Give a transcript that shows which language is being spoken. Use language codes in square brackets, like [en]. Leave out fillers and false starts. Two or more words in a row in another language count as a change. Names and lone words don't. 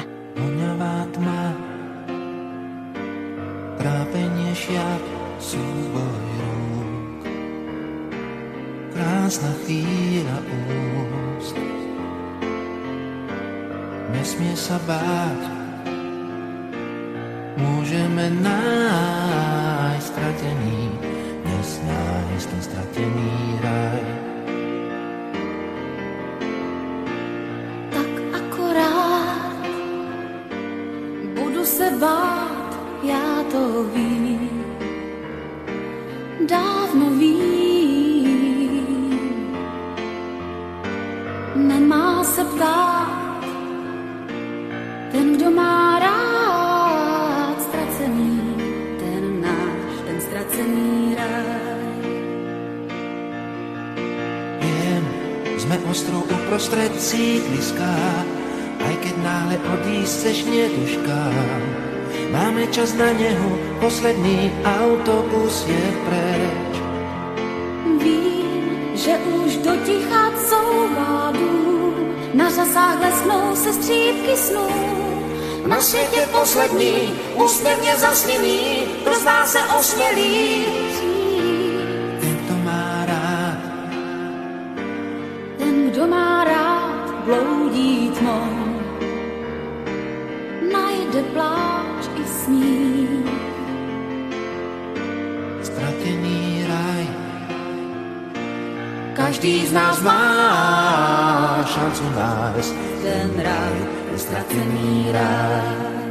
[sk] Voňavá tma, trápenie šiat, súboj rúk, krásna chvíľa úst. Nesmie sa báť, môžeme nájsť stratený, dnes nájsť ten stratený raj. [cs] Tak akorát budu se bát, já to vím, dávno vím. Nemá se ptát ten, kdo má rád ztracený, ten náš, ten ztracený ráj. [sk] Viem, sme ostrov uprostred sídliska, aj keď náhle odísť chceš neduškám. Máme čas na nehu, posledný autobus je preč. [cs] Vím, že už do ticha couvá dům, na řasách lesknou se střípky snů. Na světě poslední, úsměvně zasněný, kdo z nás se osmělí. [sk] Ten, kto má rád, [cs] Ten, kdo má rád, bloudí tmou, najde pláč i smích. [sk] stratený raj. Každý z nás má šancu nájsť ten ráj, ten stratený ráj.